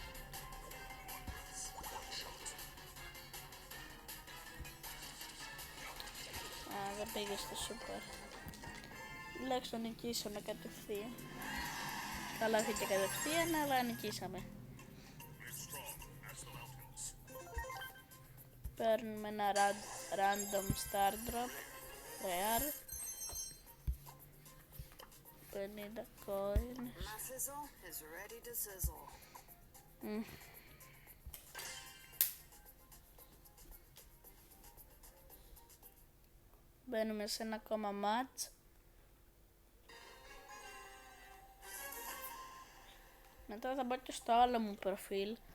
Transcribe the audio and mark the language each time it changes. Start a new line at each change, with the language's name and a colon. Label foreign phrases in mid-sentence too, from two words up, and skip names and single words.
Greek: Α, δεν πήγε στο σούπερ. Τουλάχιστον νικήσαμε κατευθείαν. Καλά, όχι και κατευθείαν, αλλά νικήσαμε. Παίρνουμε ένα
English: random star drop,
Greek: rare, 50 coins. Μπαίνουμε σε ένα ακόμα match. Μετά θα μπω και στο άλλο μου προφίλ.